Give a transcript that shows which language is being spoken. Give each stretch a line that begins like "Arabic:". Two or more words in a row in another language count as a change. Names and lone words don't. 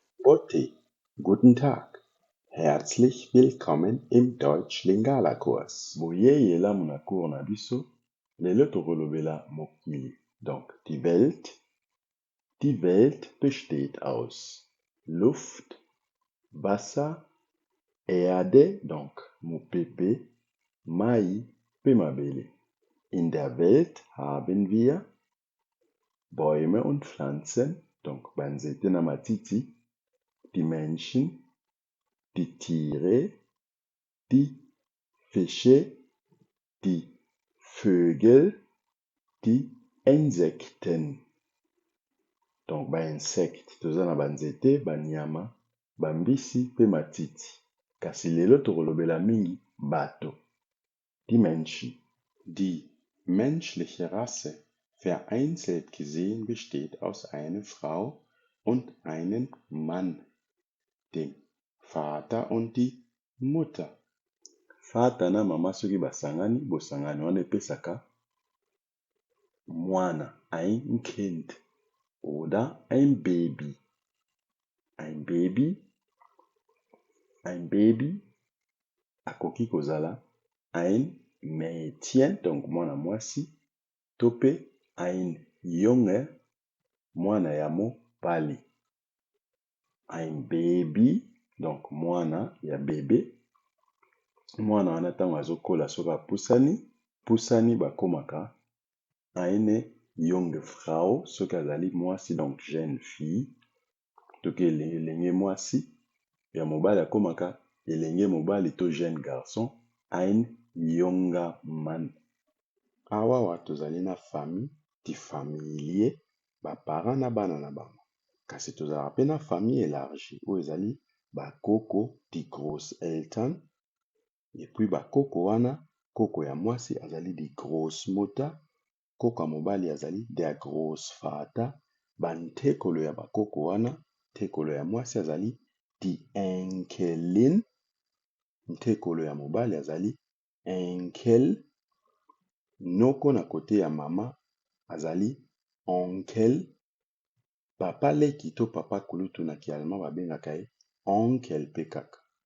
German: Ote, guten Tag. Herzlich willkommen im Deutsch-Lingala-Kurs.
Lingala: Boyeye lamu na cours na biso, lelo tokolobela mokili. Donc,
German: die Welt besteht aus Luft, Wasser, Erde,
Lingala: donc mopepe, mai, pe mabele.
German: In der Welt haben wir Bäume und Pflanzen,
Lingala: donc banzete na matiti,
German: die Menschen, die Tiere, die Fische, die Vögel, die Insekten.
Lingala: Donc insectes, toza na banzete, banyama, bambisi pe matiti. Kasi lelo tokolobela mingi bato.
German: Die Menschen. Die menschliche Rasse, vereinzelt gesehen, besteht aus einer Frau und einem Mann, dem Vater und die Mutter.
Lingala: Fata na mama soki basangani, bosangani wana epesaka mwana,
German: ein Kind oder ein Baby. Ein Baby
Lingala: akoki kozala
German: ein Mädchen,
Lingala: donc mwana mwasi, to pe
German: ein Junge,
Lingala: mwana ya mobali.
German: Ein Baby,
Lingala: donc mwana ya bebe, mwana wana ntango azokola soki pusani bakomaka
German: eine junge Frau,
Lingala: soki azali mwasi, donc
French: jeune fille,
Lingala: to ke elenge mwasi ya mobali akomaka elenge mobali to
French: jeune garçon,
German: ein junger Mann.
Lingala: Awa tozali na famille,
German: di familier,
Lingala: baparent na bana na bango. Kasi tozala pe na famille élargie, oyo ezali bakoko,
German: di Großeltern,
Lingala: epuis bakoko wana, koko ya mwasi azali
German: di Großmutter,
Lingala: koko ya mobali azali
German: der Großvater,
Lingala: bantekolo ya bakoko wana, tekolo ya mwasi azali
German: di Enkelin,
Lingala: ntekolo ya mobali azali Enkel, noko na kote ya mama azali onkel, papa leki to papa kulutu na kialema babengaka ye onkel pe kaka.